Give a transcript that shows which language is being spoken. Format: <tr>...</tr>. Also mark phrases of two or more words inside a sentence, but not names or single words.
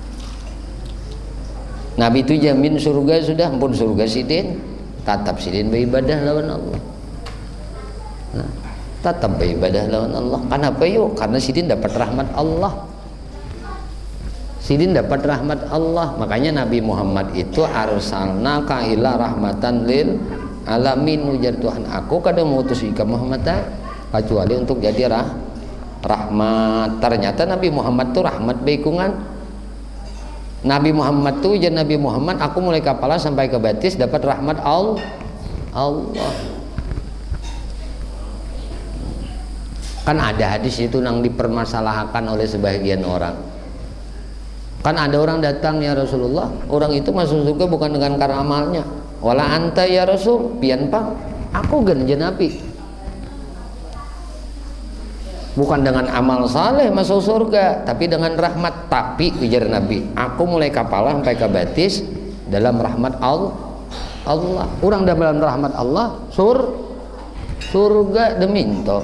<bjn>Nah, Nabi itu jamin surga sudah, pun surga sidin, tetap sidin beribadah lawan Allah. Nah, tetap beribadah lawan Allah. Kenapa yuk? Karena sidin dapat rahmat Allah. Sidin dapat rahmat Allah. Makanya Nabi Muhammad itu</bjn> <ar>arsalnaka ila rahmatan lil alamin,</ar> <bjn>ujar Tuhan, aku kada mengutus ika Muhammad kecuali untuk jadi rahmat. Ternyata Nabi Muhammad tuh rahmat baikungan. Nabi Muhammad tuh ujar Nabi Muhammad, aku mulai kepala sampai ke batis dapat rahmat Allah.</bjn> <id>Kan ada hadis itu yang dipermasalahkan oleh sebagian orang. Kan ada orang datang, ya Rasulullah, orang itu masuk surga bukan dengan karena amalnya.</id> <ar>Wala anta ya Rasul,</ar> <bjn>pian pang, aku gen Nabi.</bjn> <id>Bukan dengan amal saleh masuk surga, tapi dengan rahmat.</id> <bjn>Tapi ujar Nabi, aku mulai kepala sampai ke batis dalam rahmat Allah. Orang dalam rahmat Allah, surga deminto.</bjn>